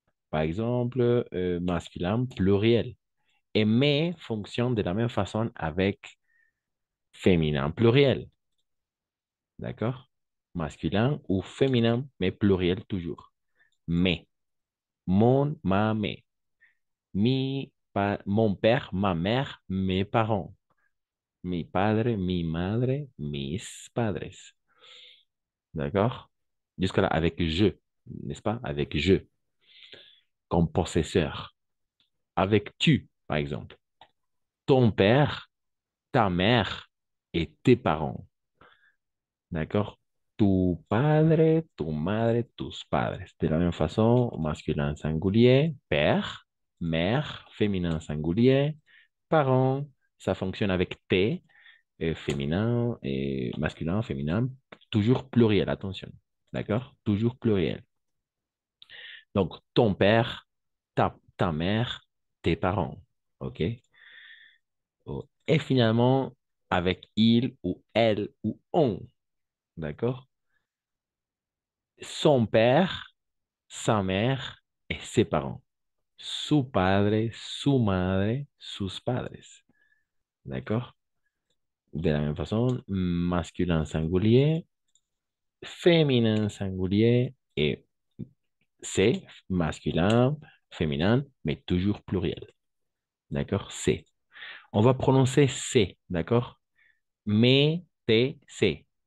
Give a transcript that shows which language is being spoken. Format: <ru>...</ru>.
<fr>Par exemple, masculin pluriel. Et mes fonctionne de la même façon avec féminin pluriel. D'accord? Masculin ou féminin, mais pluriel toujours. Mes. Mon, ma, mes. Mon père, ma mère, mes parents.</fr> <es>Mi padre, mi madre, mis padres.</es> <fr>D'accord? Jusque-là, avec je, n'est-ce pas? Avec je, comme possesseur. Avec tu, par exemple. Ton père, ta mère et tes parents. D'accord?</fr> <es>Tu padre, tu madre, tus padres.</es> <fr>De la même façon, masculin singulier, père, mère, féminin singulier, parents. Ça fonctionne avec T, féminin et masculin, féminin, toujours pluriel, attention. D'accord? Toujours pluriel. Donc, ton père, ta mère, tes parents. OK? Oh. Et finalement, avec il ou elle ou on. D'accord? Son père, sa mère et ses parents.</fr> <es>Su padre, su madre, sus padres.</es> <fr>D'accord? De la même façon, masculin singulier, féminin singulier et c'est masculin, féminin, mais toujours pluriel. D'accord? C'est. On va prononcer c'est, d'accord? Mais, t, c'est.</fr>